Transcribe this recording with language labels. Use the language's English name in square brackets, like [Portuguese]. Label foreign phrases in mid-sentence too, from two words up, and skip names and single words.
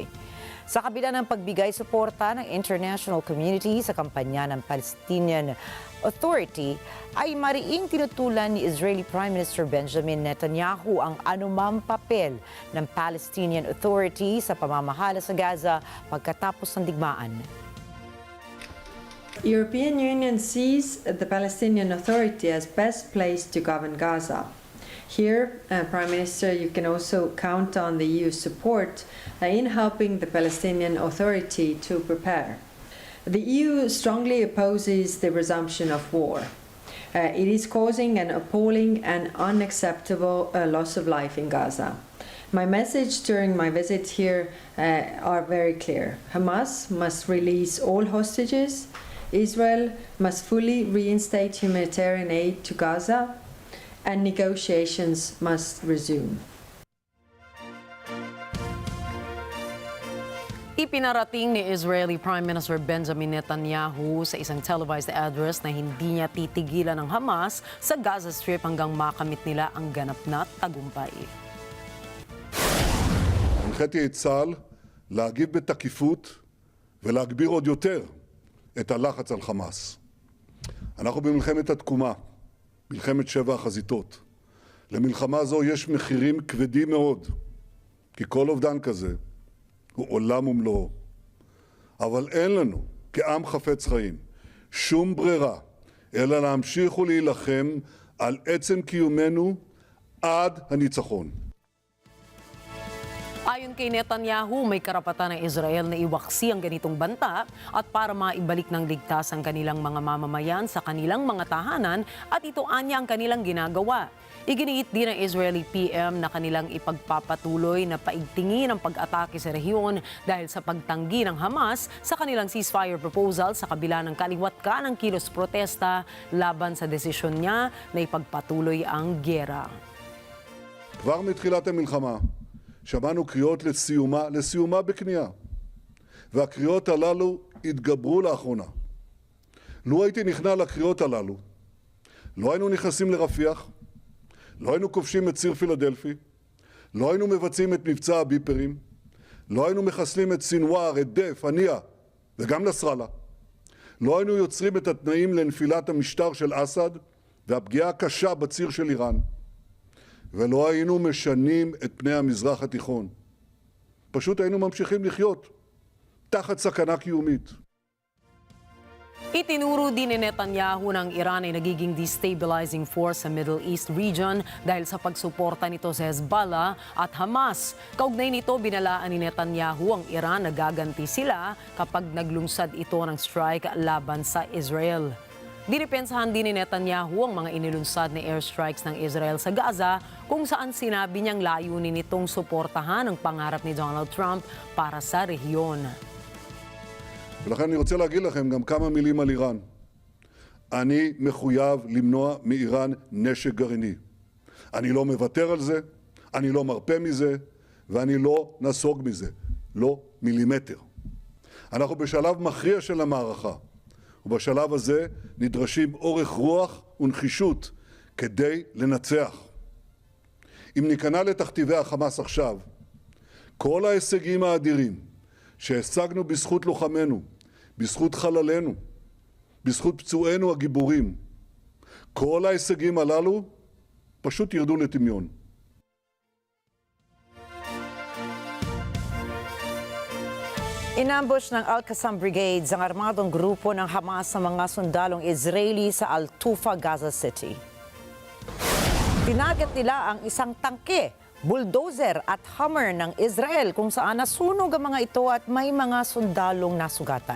[Filipino] Sa kabila ng pagbigay suporta ng [English] international community [Filipino] sa kampanya ng Palestinian Authority, ay mariing tinutulan ni [English] Israeli Prime Minister [Filipino] Benjamin Netanyahu ang anumang papel ng Palestinian Authority sa pamamahala sa Gaza pagkatapos ng digmaan. [English] European Union sees the Palestinian Authority as best placed to govern Gaza. Here, Prime Minister, you can also count on the EU's support in helping the Palestinian Authority to prepare. The EU strongly opposes the resumption of war. It is causing an appalling and unacceptable loss of life in Gaza. My message during my visit here are very clear. Hamas must release all hostages. Israel must fully reinstate humanitarian aid to Gaza, and negotiations must resume. [Filipino] Ipinarating ni [English] Israeli Prime Minister [Filipino] Benjamin Netanyahu sa isang [English] televised address [Filipino] na hindi niya titigilan ng Hamas sa Gaza Strip hanggang makamit nila ang ganap na tagumpay. [Hebrew] הנחיתי את צה"ל להגיב בתקיפות ולהגביר עוד יותר את הלחץ על חמאס. אנחנו במלחמת התקומה, מלחמת 7 החזיתות. למלחמה זו יש מחירים כבדים מאוד, כי כל אובדן כזה הוא עולם ומלואו. אבל אין לנו, כעם חפץ חיים, שום ברירה, אלא להמשיך ולהילחם על עצם קיומנו עד הניצחון. [Filipino] Ayon kay Netanyahu, may karapatan ng Israel na iwaksi ang ganitong banta at para maibalik ng ligtas ang kanilang mga mamamayan sa kanilang mga tahanan at ito anya ang kanilang ginagawa. Iginiit din ng [English] Israeli PM [Filipino] na kanilang ipagpapatuloy na paigtingin ang pag-atake sa rehiyon dahil sa pagtanggi ng Hamas sa kanilang [English] ceasefire proposal [Filipino] sa kabila ng kaliwat ka ng kilos protesta laban sa desisyon niya na ipagpatuloy ang gyera. [Hebrew] כבר מתחילת המלחמה שמענו קריאות לסיומה בכניעה. והקריאות הללו התגברו לאחרונה. לו הייתי נכנע לקריאות הללו, לא היינו נכנסים לרפיח, לא היינו כובשים את ציר פילדלפי, לא היינו מבצעים את מבצע הביפרים, לא היינו מחסלים את סינואר, את דף, הנייה וגם נסראללה. לא היינו יוצרים את התנאים לנפילת המשטר של אסד והפגיעה הקשה בציר של איראן. ולא היינו משנים את פני המזרח התיכון. פשוט היינו ממשיכים לחיות תחת סכנה קיומית. [Filipino] Itinuro din ni Netanyahu ng Iran ay nagiging [English] destabilizing force [Filipino] sa [English] Middle East region [Filipino] dahil sa pagsuporta nito sa Hezbollah at Hamas. Kaugnay nito, binalaan ni Netanyahu ang Iran na gaganti sila kapag naglungsad ito ng strike laban sa Israel. Dinipensahan din ni Netanyahu ang mga inilunsad na airstrikes ng Israel sa Gaza kung saan sinabi niyang layunin nitong suportahan ang pangarap ni Donald Trump para sa rehiyon. [Hebrew] ולכן אני רוצה להגיד לכם גם כמה מילים על איראן. אני מחויב למנוע מאיראן נשק גרעיני. אני לא מוותר על זה, אני לא מרפה מזה, ואני לא נסוג מזה. לא מילימטר. אנחנו בשלב מכריע של המערכה. ובשלב הזה נדרשים אורך רוח ונחישות כדי לנצח. אם ניכנע לתכתיבי החמאס עכשיו, כל ההישגים האדירים שהשגנו בזכות לוחמינו, בזכות חללינו, בזכות פצועינו הגיבורים, כל ההישגים הללו פשוט ירדו לטמיון. [Filipino] Inambush ng Al-Qassam Brigades ang armadong grupo ng Hamas sa mga sundalong Israeli sa Al-Tufa, Gaza City. Tinagat nila ang isang tangke, bulldozer at hammer ng Israel kung saan nasunog ang mga ito at may mga sundalong nasugatan.